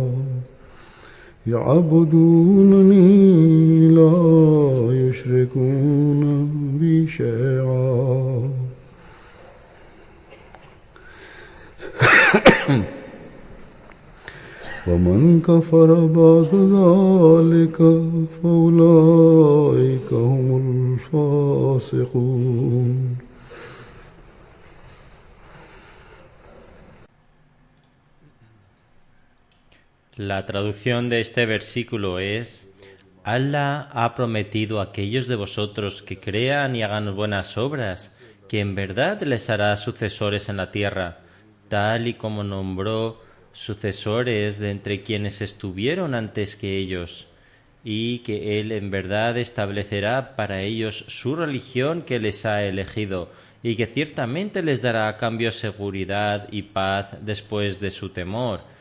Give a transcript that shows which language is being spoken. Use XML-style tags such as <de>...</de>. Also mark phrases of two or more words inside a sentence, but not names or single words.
<ar>يعبدونني لا يشركون بي شيئا ومن كفر بعد ذلك فأولئك هم الفاسقون.</ar> <es>La traducción de este versículo es: Allah ha prometido a aquellos de vosotros que crean y hagan buenas obras, que en verdad les hará sucesores en la tierra, tal y como nombró sucesores de entre quienes estuvieron antes que ellos, y que Él en verdad establecerá para ellos su religión que les ha elegido, y que ciertamente les dará a cambio seguridad y paz después de su temor.</es>